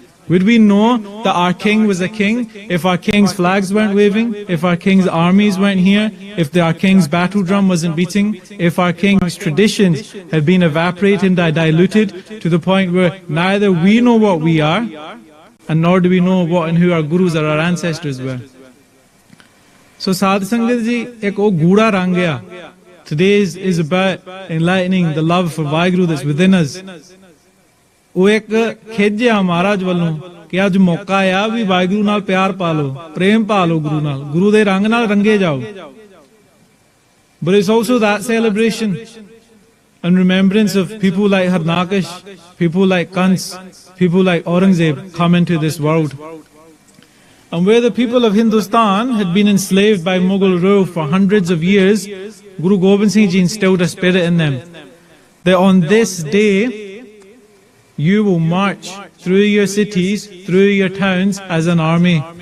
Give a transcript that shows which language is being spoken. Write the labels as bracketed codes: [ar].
[en] Would we know that our king was a king if our king's flags weren't waving, if our king's armies weren't here, if our king's battle drum wasn't beating, if our king's traditions had been evaporated and diluted to the point where neither we know what we are, and nor do we know what and who our gurus or our ancestors were. So Sadh Sangat ji, [pa] ek o gooda rang hai. [en] Today is about enlightening the love for Vaheguru that's within us. [pa] ਉਹ ਇੱਕ ਖਿੱਚ ਆ ਮਹਾਰਾਜ ਵੱਲੋਂ ਕਿ ਅੱਜ ਮੌਕਾ ਆ ਵੀ ਵਾਹਿਗੁਰੂ ਨਾਲ ਪਿਆਰ ਪਾ ਲਓ, ਪ੍ਰੇਮ ਪਾ ਲਓ ਗੁਰੂ ਨਾਲ, ਗੁਰੂ ਦੇ ਰੰਗ ਨਾਲ ਰੰਗੇ ਜਾਓ. [en] But it's also that celebration and remembrance of people like Harnakash, people like Kans, people like Aurangzeb come into this world. And where the people of Hindustan had been enslaved by Mughal rule for hundreds of years, Guru Gobind Singh Ji instilled a spirit in them that on this day you will march through your cities, through your towns as an army.